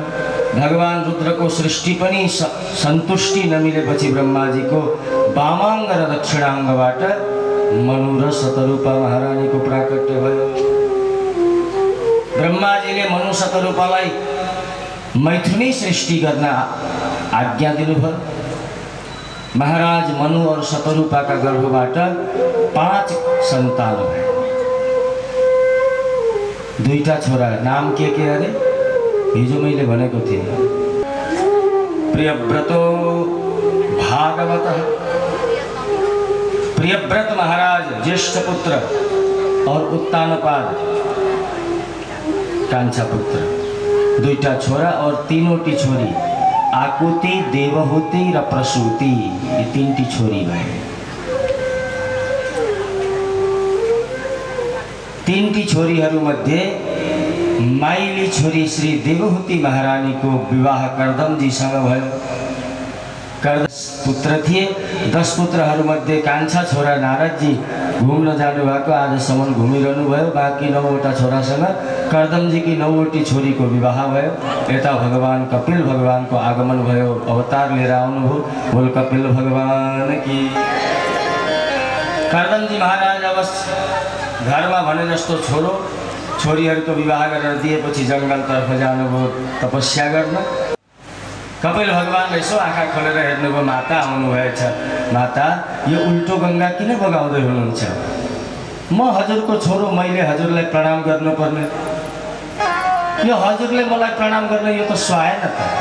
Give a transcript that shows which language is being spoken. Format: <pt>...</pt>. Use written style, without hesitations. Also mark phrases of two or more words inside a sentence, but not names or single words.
<ne>भगवान रुद्र को सृष्टि पनि संतुष्टि नमिलेपछि ब्रह्मा जी को वामांग र दक्षिणांगबाट मनु र शतरूपा महारानी को प्राकट्य भयो। ब्रह्मा जी ले मनु शतरूपालाई मैथुनी सृष्टि गर्न आज्ञा दिनुभयो। महाराज मनु और शतरूपा का गर्भबाट 5 सन्तान भए। 2टा छोरा, नाम के अरे हिजो मैले भनेको थिएँ।</ne> <sa>प्रियव्रतो भागवतः,</sa> <ne>प्रियव्रत महाराज ज्येष्ठ पुत्र और उत्तानपाद कांचा पुत्र। 2टा छोरा और 3टी छोरी, आकुति, देवहूति र प्रसूति, ये 3टी छोरी भए। 3टी छोरीहरू मध्ये माइली छोरी श्री देवहूति महारानी को विवाह कर्दम जी सँग भयो। कर्दम पुत्र थिए। 10 पुत्रहरू मध्ये कान्छा छोरा नारद जी घुम्न जानु भएको, आजसम्म घुमिरहनु भयो। बाँकी 9वटा छोरासँग कर्दम जी की 9वटी छोरी को विवाह भयो। यता भगवान कपिल भगवान को आगमन भयो, अवतार लिएर आउनुभयो।</ne> <hi>बोल कपिल भगवान की।</hi> <ne>कर्दम जी महाराज अब घरमा भने जस्तो छोरो छोरीहरूको विवाह गरेर दिएपछि जंगलतर्फ जानुभयो तपस्या गर्न। कपिल भगवान यसो आँखा खोलेर हेर्नुभयो, माता आउनुभएछ। माता, यो उल्टो गङ्गा किन बगाउँदै हुनुहुन्छ? म हजुरको छोरो, मैले हजुरलाई प्रणाम गर्नुपर्ने, यो हजुरले मलाई प्रणाम गर्ने यो त सुहाएन त।</ne>